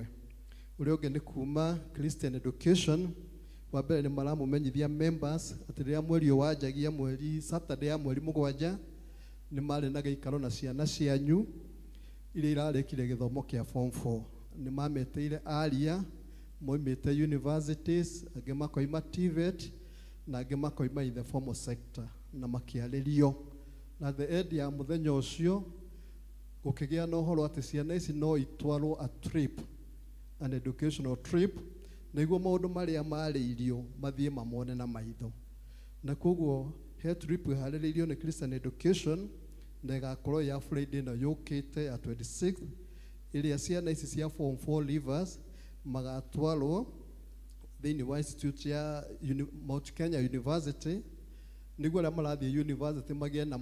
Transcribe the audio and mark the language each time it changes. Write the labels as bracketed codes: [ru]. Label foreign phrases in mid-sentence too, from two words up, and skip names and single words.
[ki] Ũrĩa ũngĩ nĩ kuma Christian Education, wa mbere nĩ maramũmenyithia members atĩ rĩrĩa mweri wanjagia mweri Saturday ya mweri 7 nĩ marĩ na gĩikaro na ciana cianyu iria irarĩkire gĩthomo kĩa form 4. Nĩ mameteire aria moimĩte universities, angĩ makoima TVET na angĩ makoima [en] in the formal sector, [ki] na makĩarĩrio na [en] the end [ki] ya mũthenya ũcio gũkĩgĩa na ũhoro atĩ ciana ici no itwarwo [en] a trip, an educational trip, [ki] nĩguo maũndũ marĩa marĩirio mathiĩ mamone na maitho. Na koguo he trip harĩrĩirio nĩ Christian Education na ĩgakorwo ya Friday ĩno yũkĩte ya 26, ĩrĩa ciana ici cia form 4 leavers magatwarwo thĩinĩ wa institute ya Mount Kenya University, nĩguo arĩa marathiĩ university magĩe na